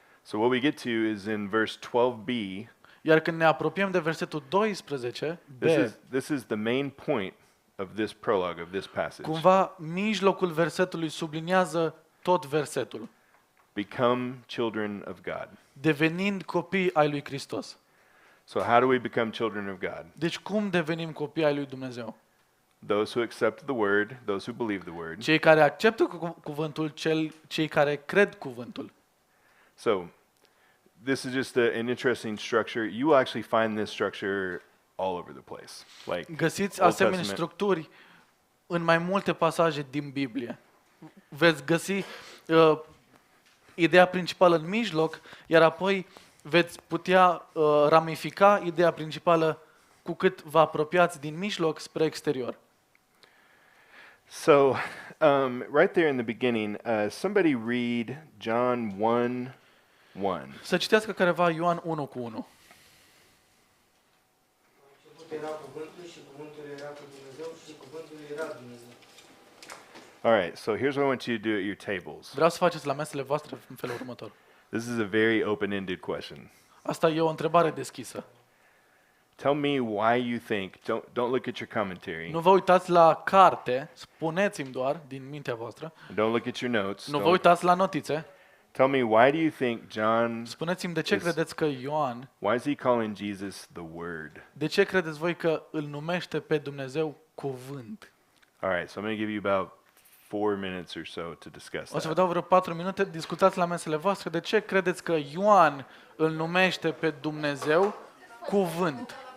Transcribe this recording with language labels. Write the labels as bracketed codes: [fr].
[en] So what we get to is in verse 12b. [ro] Iar când ne apropiem de versetul 12, B, [en] This is the main point of this prologue, of this passage. [ro] cumva mijlocul versetului subliniază tot versetul. [en] Become children of God. [ro] Devenind copii ai lui Hristos. [en] So how do we become children of God? [ro] Deci cum devenim copii ai lui Dumnezeu? [en] Those who accept the word, those who believe the word. [ro] Cei care acceptă cuvântul, cei care cred cuvântul. [en] So this is just an interesting structure. You will actually find this structure all over the place. Like [ro] Găsiți [en] Old [ro] asemenea [en] Testament. [ro] structuri în mai multe pasaje din Biblie. Veți găsi ideea principală în mijloc, iar apoi veți putea ramifica ideea principală cu cât vă apropiați din mijloc spre exterior. [en] So right there in the beginning, somebody read John 1:1. [ro] Să citească careva Ioan 1:1. Început era cuvântul și cuvântul era cu Dumnezeu și cuvântul era Dumnezeu. [en] All right, so here's what I want you to do at your tables. [ro] Vreau să faceți la mesele voastre în felul următor. [en] This is a very open-ended question. [ro] Asta e o întrebare deschisă. [en] Tell me why you think, don't look at your commentary. [ro] Nu vă uitați la carte, spuneți-mi doar din mintea voastră. [en] Don't look at your notes. [ro] Nu vă uitați la notițe. [en] Tell me, why do you think John, [ro] Spuneți-mi de ce credeți că Ioan, [en] why is he calling Jesus the Word? [ro] de ce credeți voi că îl numește pe Dumnezeu cuvânt? [en] All right, so I'm going to give you about 4 minutes or so to discuss [ro] O să vă [en] that. [ro] dau vreo 4 minute, discutați la mesele voastre de ce credeți că Ioan îl numește pe Dumnezeu cuvânt.